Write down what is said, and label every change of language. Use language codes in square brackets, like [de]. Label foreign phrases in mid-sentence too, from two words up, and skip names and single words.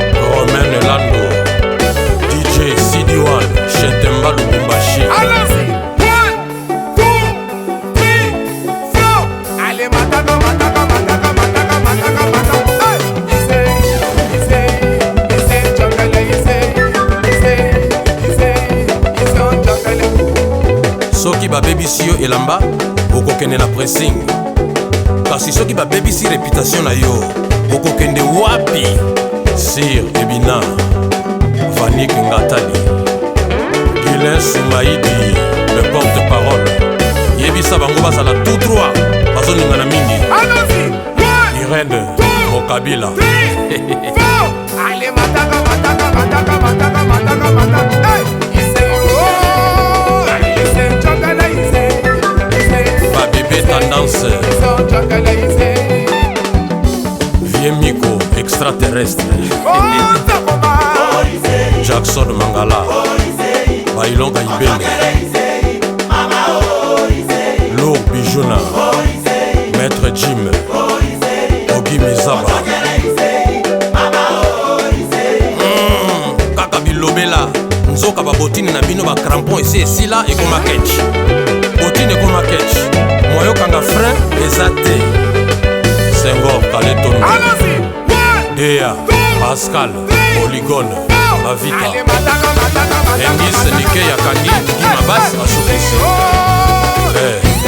[ln] Romain Lando, D J Sidi One, Chetemba Lubumbashi. [fr] Allons-y. [en] One, two, three, four. [ln] Allez, mataka, mataka, mataka, mataka, mataka, mataka. Hey. Ise, ise, ise, chokele, ise, ise, ise, ise, chokele. Soki babebisi yo elamba, okokende na pressing. Kasi soki babebisi réputation na yo, okokende wapi? [fr] Sir Ebina, Vanik Ngatali, Guylain Soumaïdi, le porte-parole. [ln] Yebisa bango bazala [fr] tout droit, [ln] bazoningana mingi. [fr] Allons-y. [en] One, Irène two, Mokabila. three, four. [ln] Allez, mataka, mataka, mataka, mataka, mataka, mataka. Hey. Ise, oh. Ise, chokele, ise, ise, Babebe ise, Tendance. ise, chokele, ise. Vie Miko, extraterrestre. Oh, Takoma. Jackson Mangala. Bailonga Ibenge. Lourd Bijouna. Maître Jim. Ogi Mizaba. Hmm, kaka bilobela. Nzoka babotini na bino ba crampon esi esila ekoma ketch. Botini ekoma ketch. Moyo kanga frein eza te. Senghor Kale Tondo. [fr] Allons-y. [en] One, Dea, two, Pascal, three, Polygon, four. [ln] Mavita. Allez, mataka, mataka, mataka, Engis mataka. Nike ya Kangi, Guy Mabas, Hey, hey, asukisi. oh. Eh.